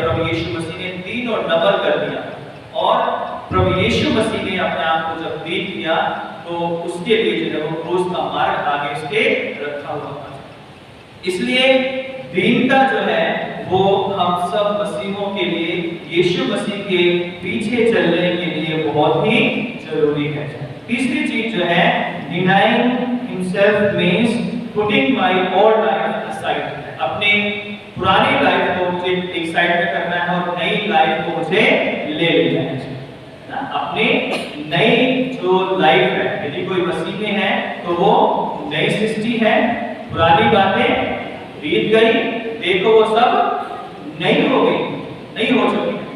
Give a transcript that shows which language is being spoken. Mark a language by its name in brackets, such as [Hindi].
[Hindi] प्रभु यीशु मसीह ने दीन और नम्र कर दिया। और प्रभु यीशु मसीह ने अपने आप को जब दीन किया तो उसके लिए जो है वो क्रूस का मार्ग आगे उसके रखा हुआ था। इसलिए दीनता जो है वो हम सब मसीहों के लिए, यीशु मसीह के पीछे चलने के लिए बहुत ही जरूरी है। तीसरी चीज जो है, [English] denying himself means putting my old life aside। [Hindi] अपने पुरानी लाइफ को मुझे एक साइड में करना है और नई लाइफ को मुझे ले लेना है। अपने नई जो लाइफ है, यदि कोई मसीह में है तो वो नई सृष्टि है, पुरानी बातें बीत गई, देखो वो सब नई हो गई, नई हो चुकी।